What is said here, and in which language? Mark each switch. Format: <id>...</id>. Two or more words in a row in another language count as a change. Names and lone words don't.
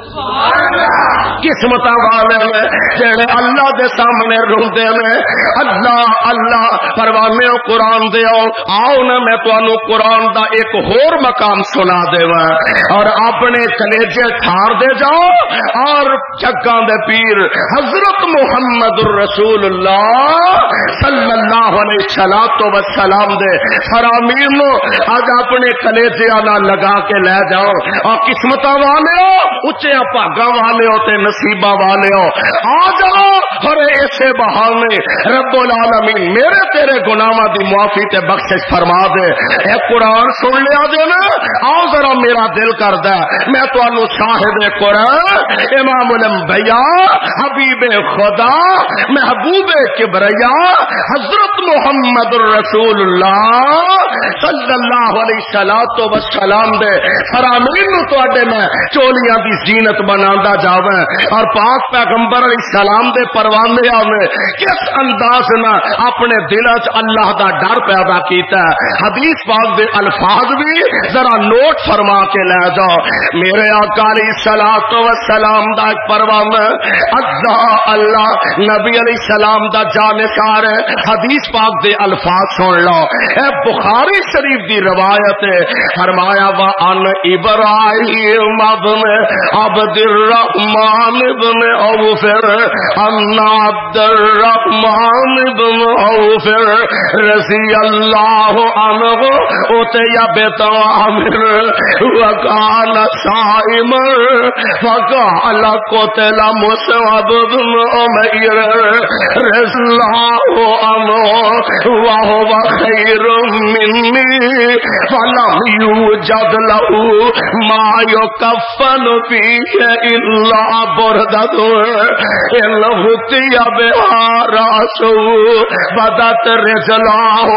<pa>قسمتاں والے نے جڑے اللہ دے سامنے روندے نے اللہ اللہ پروانے قرآن دے آؤ نا میں تانوں قرآن دا ایک ہور مقام سنا دیواں اور اپنے کلیجے ٹھار دے جاؤ اور جگاں دے پیر حضرت محمد الرسول اللہ</pa> <ar>صلی اللہ علیہ وسلم</ar> <pa>دے فرامین نو اج اپنے کلیجے نال لگا کے لے جاؤ اور قسمتاں والے ہو اچے بھاگاں والے ہو تے نصیباں والے ہو آ جاؤ اور ایسے بہانے</pa> <ar>رب العالمین</ar> <pa>میرے تیرے گناہاں دی معافی تے بخشش فرما دے اے قرآن سن لیا جے نا آؤ ذرا میرا دل کردا میں تانوں شاہد قرآن امام الانبیاء حبیب خدا محبوب کبریا حضرت محمد الرسول اللہ</pa> <ar>صلی اللہ علیہ وسلم</ar> <pa>دے فرامین نو تواڈے میں چولیاں دی زینت بناندا جاواں اور پاک پاک پیغمبر</pa> <ar>علیہ السلام</ar> <pa>دے پروانے آنے کس انداز نہ اپنے دل چ اللہ دا ڈر پیدا کیتا ہے. حدیث پاک دے الفاظ بھی ذرا نوٹ فرما کے لے جاؤ. میرے آقا</pa> <ar>علیہ الصلوۃ والسلام</ar> <pa>دا ایک پروانا اللہ نبی</pa> <ar>علیہ السلام</ar> <pa>دا جانکار ہے. حدیث پاک دے الفاظ سن لو. اے بخاری شریف دی روایت ہے. فرمایا</pa> <ar>وان ابراہیم ابن عبد الرحمن ابن عوف ان عبد الرحمن ابن عوف رضی اللہ عنہ اتیا بیت عامر وکان صائما فقال قتل مصعب بن عمیر رضی اللہ عنہ وهو خیر منی فلم یوجد له ما یکفن فیہ الا بردۃ ان غطی بها راسه بدت رجلاه</ar>